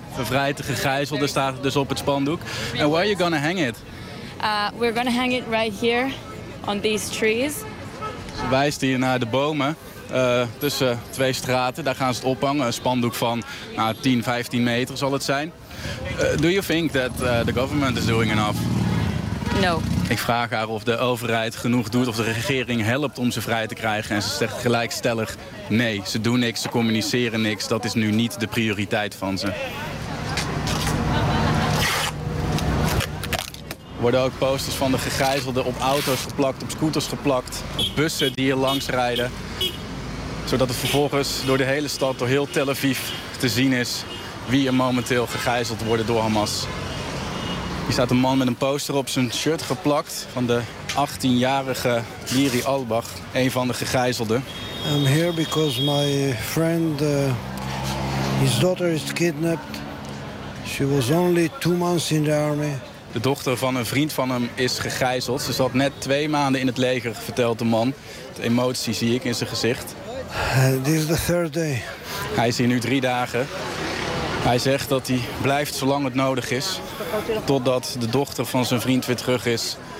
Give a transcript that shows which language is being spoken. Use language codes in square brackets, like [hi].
[nl] Vervrijd de gegijzelde staat dus op het spandoek. [en] And where are you gonna hang it? We're gonna hang it right here on these trees. [nl] Ze wijst hier naar de bomen tussen twee straten. Daar gaan ze het ophangen. Een spandoek van 10, 15 meter zal het zijn. [en] Do you think that the government is doing enough? No. [nl] Ik vraag haar of de overheid genoeg doet, of de regering helpt om ze vrij te krijgen. En ze zegt gelijkstellig nee, ze doen niks, ze communiceren niks. Dat is nu niet de prioriteit van ze. Er worden ook posters van de gegijzelden op auto's geplakt, op scooters geplakt, op bussen die hier langs rijden. Zodat het vervolgens door de hele stad, door heel Tel Aviv te zien is wie er momenteel gegijzeld worden door Hamas. Hier staat een man met een poster op zijn shirt geplakt van de 18-jarige Liri Albach, een van de gegijzelden. [en] I'm here because my friend, his daughter is kidnapped. She was only 2 months in the army. [nl] De dochter van een vriend van hem is gegijzeld. Ze zat net 2 maanden in het leger, vertelt de man. De emotie zie ik in zijn gezicht. [en] This is the third day. [nl] Hij is hier nu 3 dagen. Hij zegt dat hij blijft zolang het nodig is. Totdat de dochter van zijn vriend weer terug is.